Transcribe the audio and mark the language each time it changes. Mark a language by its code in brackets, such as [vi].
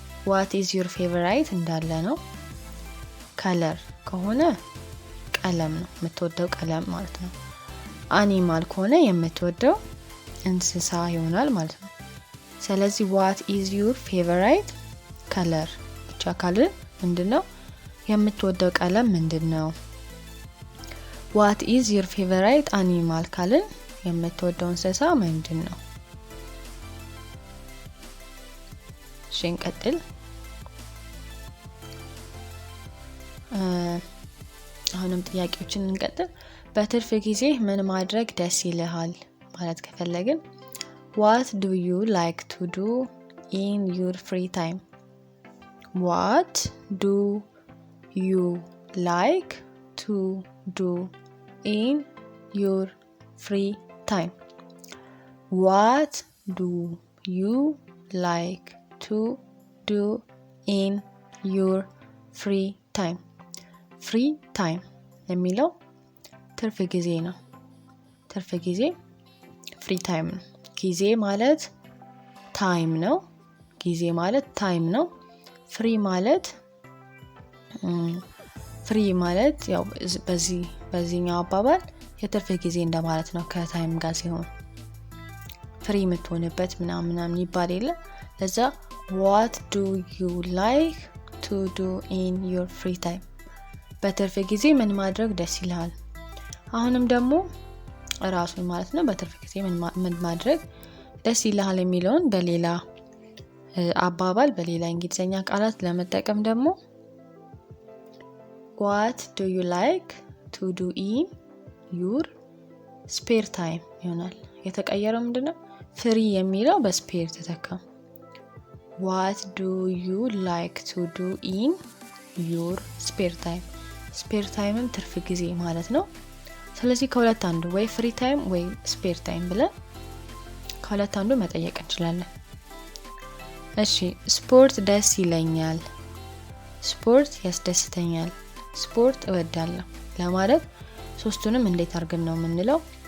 [en] what is your favorite [am] እንዳለ ነው። color ከሆነ ቀለም ነው የምትወደው ቀለም ማለት ነው። አኒማል ከሆነ የምትወደው እንስሳ ይሆናል ማለት ነው። ስለዚህ [en] what is your favorite color [am] ብቻ ካልን ምንድነው የምትወደው ቀለም ምንድነው? [en] what is your favorite animal [am] ካልን የምትወደው እንስሳ ምንድነው? እንቀጥል። አሁንም ጥያቄዎችን እንቀጥል። በትርፍ ጊዜ ምን ማድረግ ደስ ይልሃል ማለት ከፈለግን [en] what do you like to do in your free time? what do you like to do in your free time? what do you like to do in your free time? free time [am] የሚለው ትርፍ ጊዜ ነው። ትርፍ ጊዜ ፍሪ ታይም ነው። ጊዜ ማለት ታይም ነው። ጊዜ ማለት ታይም ነው። ፍሪ ማለት ያው በዚህኛው አባባል የትርፍ ጊዜ እንደማለት ነው ከታይም ጋር ሲሆን ፍሪ የምትሆንበት ምናምን ይባል የለ። ለዛ [en] what do you like to do in your free time? [am] በትርፍ ጊዜ ምን ማድረግ ደስ ይልሃል? አሁንም ደግሞ ራሱን ማለት ነው በትርፍ ጊዜ ምን ማድረግ ደስ ይልሃል የሚለውን በሌላ አባባል በሌላ እንግሊዘኛ ቃላት ለመጠቀም ደግሞ [en] what do you like to do in your spare time [am] ይሆናል። የተቀየረው ምንድነው? ፍሪ የሚለው በስፔር ተተካ። [en] what do you like to do in your spare time? [am] ስፔር ታይምም ትርፍ ጊዜ ማለት ነው። ስለዚህ ከሁለት አንዱ ወይ ፍሪ ታይም ወይ ስፔር ታይም ብለን ከሁለት አንዱ መጠየቅ እንችላለን። እሺ ስፖርት ደስ ይለኛል፣ ስፖርት ያስደስተኛል፣ ስፖርት እወዳለሁ ለማለት ሶስቱንም እንዴት አድርገን ነው የምንለው?